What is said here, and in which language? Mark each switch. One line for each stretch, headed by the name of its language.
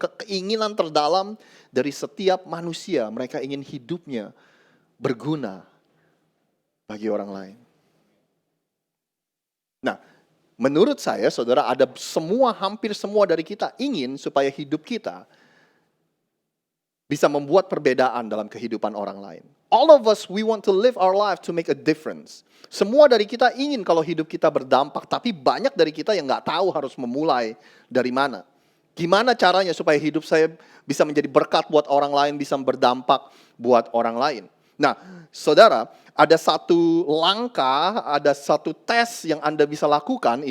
Indonesian: Keinginan terdalam dari setiap manusia. Mereka ingin hidupnya berguna bagi orang lain. Nah, menurut saya, saudara, hampir semua dari kita ingin supaya hidup kita bisa membuat perbedaan dalam kehidupan orang lain.
English: All of us, we want to live our life to make a difference.
Indonesian: Semua dari kita ingin kalau hidup kita berdampak, tapi banyak dari kita yang nggak tahu harus memulai dari mana. Gimana caranya supaya hidup saya bisa menjadi berkat buat orang lain, bisa berdampak buat orang lain. Nah, saudara, ada satu langkah, ada satu tes yang Anda bisa lakukan.